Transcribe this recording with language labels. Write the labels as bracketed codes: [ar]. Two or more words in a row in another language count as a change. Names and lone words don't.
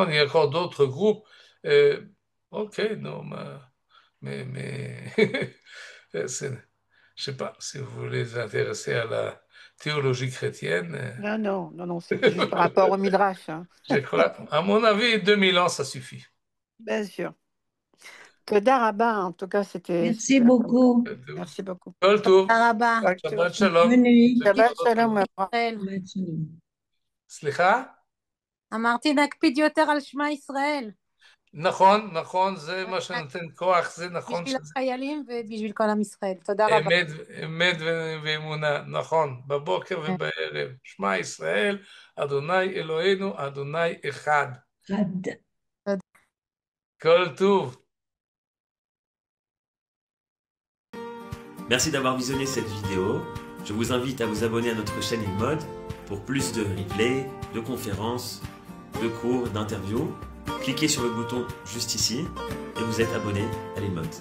[fr] Il y a encore d'autres groupes. Euh, ok, non, mais c'est- je sais pas si vous voulez vous intéresser à la théologie chrétienne. Non, c'était juste par rapport au Midrash, hein. Je crois, à mon avis, 2000 ans, ça suffit. Bien sûr. [he] תודה רבה, [fr] en tout cas, c'était Merci super comme cours. beaucoup. Merci beaucoup. Tout, tout. [he] תודה רבה. [fr] Bonne Shabbat chose. shalom. Bonne nuit. [he] שבת שלום. ישראל. שבת שלום. סליחה? אמרתי נקפיד יותר על שמע ישראל, נכון, נכון, זה מה שנותן כוח, זה נכון בשביל שזה החיילים ובשביל כל עם ישראל. תודה רבה. אמת, אמת ואמונה, נכון, בבוקר ובערב. שמע ישראל, אדוני אלוהינו, אדוני אחד. Had. כל טוב. [fr] Merci d'avoir visionné cette vidéo. Je vous invite à vous abonner à notre chaîne InMode pour plus de replays, de conférences, de cours, d'interviews. Cliquez sur le bouton juste ici et vous êtes abonné à l'InMode.